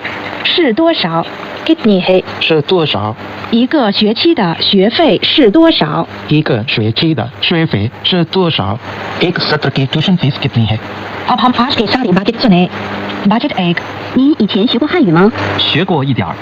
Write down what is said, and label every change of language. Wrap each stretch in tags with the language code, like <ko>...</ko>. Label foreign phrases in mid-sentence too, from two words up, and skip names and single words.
<zh>是多少</zh> <hi>कितनी है</hi> <zh>是多少？一个学期的学费是多少一个学期的学费是多少 ？</zh> <hi>एक सत्र की</hi> <en>tuition fees</en> <hi>कितनी है? अब हम आज की सारी बातें सुने बातचीत 1</hi> <zh>你以前学过汉语吗？学过一点儿。</zh>